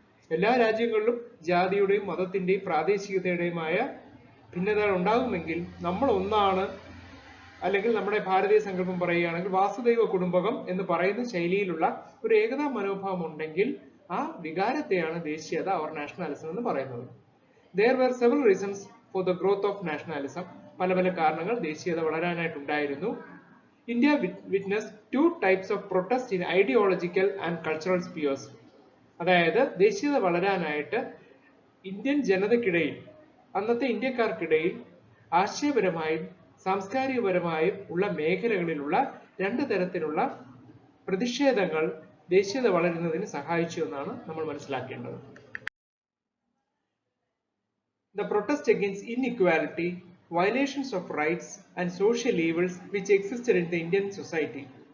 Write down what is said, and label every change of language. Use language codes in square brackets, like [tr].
[ml] എല്ലാ രാജ്യങ്ങളിലും ജാതിയുടെയും മതത്തിന്റെയും പ്രാദേശികതയുടെയുമായ ഭിന്നതകൾ ഉണ്ടാകുമെങ്കിൽ നമ്മൾ ഒന്നാണ്, അല്ലെങ്കിൽ നമ്മുടെ ഭാരതീയ സങ്കല്പം പറയുകയാണെങ്കിൽ വാസുദൈവ കുടുംബകം എന്ന് പറയുന്ന ശൈലിയിലുള്ള ഒരു ഏകതാ മനോഭാവം ഉണ്ടെങ്കിൽ ആ വികാരത്തെയാണ് ദേശീയത ഓർ നാഷണാലിസം എന്ന് പറയുന്നത്. [en] There were several reasons for the growth of nationalism. [ml] പല പല കാരണങ്ങൾ ദേശീയത വളരാനായിട്ടുണ്ടായിരുന്നു. [en] India witnessed two types of protest in ideological and cultural spheres. [ml] അതായത് ദേശീയത വളരാനായിട്ട് ഇന്ത്യൻ ജനതയ്ക്കിടയിൽ, അന്നത്തെ ഇന്ത്യക്കാർക്കിടയിൽ ആശയപരമായും സാംസ്കാരികപരമായും ഉള്ള മേഖലകളിലുള്ള രണ്ട് തരത്തിലുള്ള പ്രതിഷേധങ്ങൾ ദേശീയത വളരുന്നതിന് സഹായിച്ചു എന്നാണ് നമ്മൾ മനസ്സിലാക്കേണ്ടത്. [en] The protest against inequality, violations of rights and social evils which existed in the Indian society.